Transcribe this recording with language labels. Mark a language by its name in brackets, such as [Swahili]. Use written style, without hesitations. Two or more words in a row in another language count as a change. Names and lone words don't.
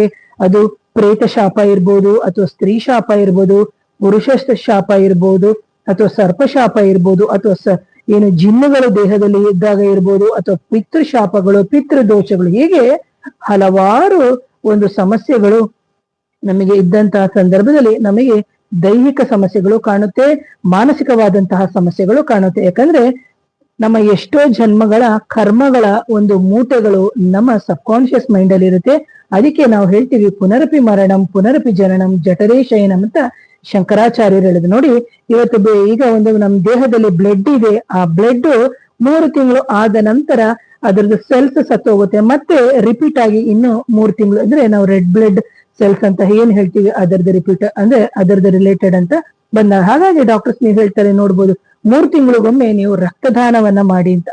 [Kannada] ಅದು ಪ್ರೇತ ಶಾಪ ಇರ್ಬೋದು, ಅಥವಾ ಸ್ತ್ರೀ ಶಾಪ ಇರ್ಬೋದು, ಪುರುಷ ಶಾಪ ಇರ್ಬೋದು, ಅಥವಾ ಸರ್ಪ ಶಾಪ ಇರ್ಬೋದು, ಅಥವಾ ಏನು ಜಿನ್ನುಗಳು ದೇಹದಲ್ಲಿ ಇದ್ದಾಗ ಇರ್ಬೋದು, ಅಥವಾ ಪಿತೃ ಶಾಪಗಳು, ಪಿತೃ ದೋಷಗಳು, ಹೀಗೆ ಹಲವಾರು ಒಂದು ಸಮಸ್ಯೆಗಳು ನಮಗೆ ಇದ್ದಂತಹ ಸಂದರ್ಭದಲ್ಲಿ ನಮಗೆ ದೈಹಿಕ ಸಮಸ್ಯೆಗಳು ಕಾಣುತ್ತೆ, ಮಾನಸಿಕವಾದಂತಹ ಸಮಸ್ಯೆಗಳು ಕಾಣುತ್ತೆ. ಯಾಕಂದ್ರೆ ನಮ್ಮ ಎಷ್ಟೋ ಜನ್ಮಗಳ ಕರ್ಮಗಳ ಒಂದು ಮೂಟೆಗಳು ನಮ್ಮ [English] subconscious mind [Kannada] ಅಲ್ಲಿ ಇರುತ್ತೆ. ಅದಕ್ಕೆ ನಾವು ಹೇಳ್ತೀವಿ [Sanskrit] ಪುನರಪಿ ಮರಣಂ ಪುನರಪಿ ಜನನಂ ಜಠರೇ ಶಯನಂ [Kannada] ಅಂತ ಶಂಕರಾಚಾರ್ಯರು ಹೇಳಿದ್ರು. ನೋಡಿ, ಇವತ್ತು ಈಗ ಒಂದು ನಮ್ಮ ದೇಹದಲ್ಲಿ ಬ್ಲಡ್ ಇದೆ, ಆ ಬ್ಲಡ್ 3 ತಿಂಗಳು ಆದ ನಂತರ ಅದರದ್ದು ಸೆಲ್ಸ್ ಸತ್ತೋಗುತ್ತೆ, ಮತ್ತೆ ರಿಪೀಟ್ ಆಗಿ ಇನ್ನು 3 ತಿಂಗಳು, ಅಂದ್ರೆ ನಾವು [English] red blood cells [Kannada] ಅಂತ ಏನ್ ಹೇಳ್ತೀವಿ ಅದರದ್ದು ರಿಪೀಟ್ ಅಂದ್ರೆ ಅದರದ್ದು ರಿಲೇಟೆಡ್ ಅಂತ ಬಂದಾಗ, ಹಾಗಾಗಿ ಡಾಕ್ಟರ್ಸ್ ನೀವು ಹೇಳ್ತಾರೆ ನೋಡ್ಬೋದು 3 ತಿಂಗಳಿಗೊಮ್ಮೆ ನೀವು ರಕ್ತದಾನವನ್ನ ಮಾಡಿ ಅಂತ.